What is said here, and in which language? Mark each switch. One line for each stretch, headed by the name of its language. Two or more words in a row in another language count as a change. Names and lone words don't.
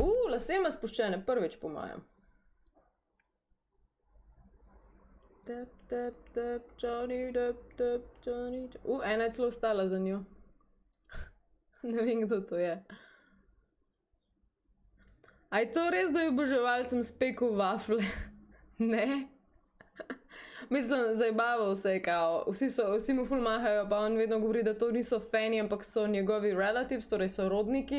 Slovenian: lase ima spuščene, prvič po mojem.
English: Tap, tap, tap, Johnny, tap, tap, Johnny.
Slovenian: Ena je celo ostala za njo. Ne vem, kdo to je. A je to res, da je oboževalcem spekel wafle? Ne? Mislim, zajebaval se je kao. Vsi mu ful mahajo, pa on vedno govori, da to niso fani, ampak so njegovi relatives, torej so rodniki.